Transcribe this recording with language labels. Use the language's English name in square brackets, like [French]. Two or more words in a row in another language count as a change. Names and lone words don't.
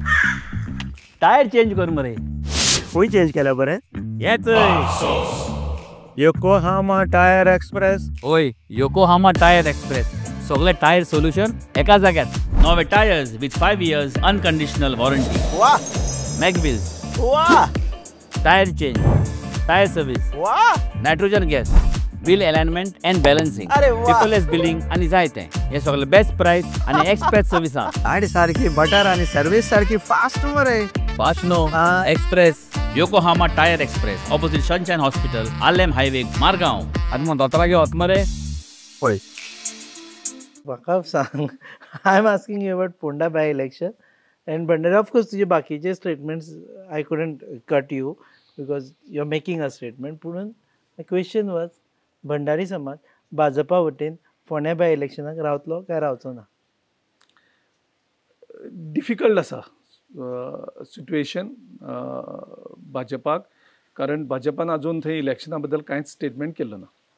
[English] tyre change [Konkani] कर मरे. खंय चेंज केल्या बरें? येच योकोहामा टायर एक्सप्रेस. ओय, योकोहामा टायर एक्सप्रेस. सगळे [English] tyre solution [Konkani] एका जाग्यार. [English] नवे tyres with 5 years unconditional warranty. [Konkani] वाह मॅकविल्स. वाह. [English] tyre change, tyre service, [Konkani] वाह. [English] nitrogen gas, wheel alignment and balancing, [Konkani] अरे वाह. [English] paperless billing [Konkani] आणि जायते. हे सगळे [English] best price [Konkani] आणि [English] express service [Konkani] हा. गाडी सारखी बटर आणि सर्विस सारखी फास्ट मरे. फास्ट नो, एक्सप्रेस. योकोहामा टायर एक्सप्रेस, ऑपोजिट सनशाइन हॉस्पिटल, आलेम हायवे, मारगांव. आणि मग दोतरागे होत मरे. होय. म्हाका सांग, [English] I am asking you about Ponda by-election and Bhandari. ऑफकोर्स [Konkani] तुझे बाकीचे [English] statements I couldn't cut you because you are making a statement. [Konkani] पूण [English] the question was [Konkani] भंडारी समाज भाजपा वटेन फोंड्या बाय इलेक्शनाक रावतलो काय रावचो ना? डिफिकल्ट आसा सिट्युएशन भाजपाक, कारण भाजपान अजून थंय इलेक्शना बद्दल कांयच स्टेटमेंट केल्लो ना.